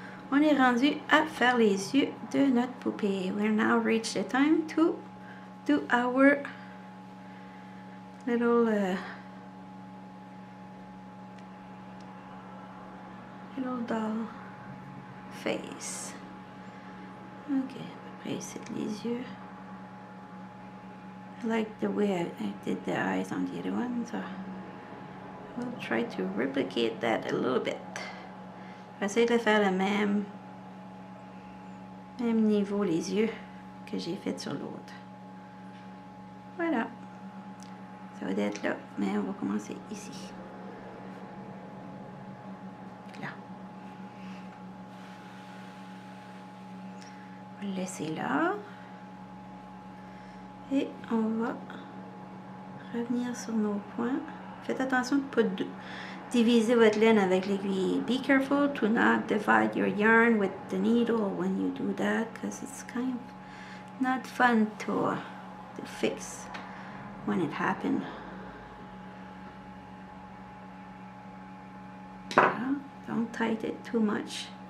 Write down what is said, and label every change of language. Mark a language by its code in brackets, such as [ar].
[fr] On est rendu à faire les yeux de notre poupée. [en] We're now reached the time to do our little doll face. [fr] Ok, à peu près ici les yeux. [en] I like the way I did the eyes on the other one, so I'll try to replicate that a little bit. [fr] J'essaie de faire le même niveau les yeux que j'ai fait sur l'autre. Voilà. Ça va être là, mais on va commencer ici. Là. On va le laisser là. Et on va revenir sur nos points. Faites attention de ne pas diviser votre laine avec l'aiguille. [en] Be careful to not divide your yarn with the needle when you do that, because it's kind of not fun to fix when it happens. Yeah, don't tight it too much.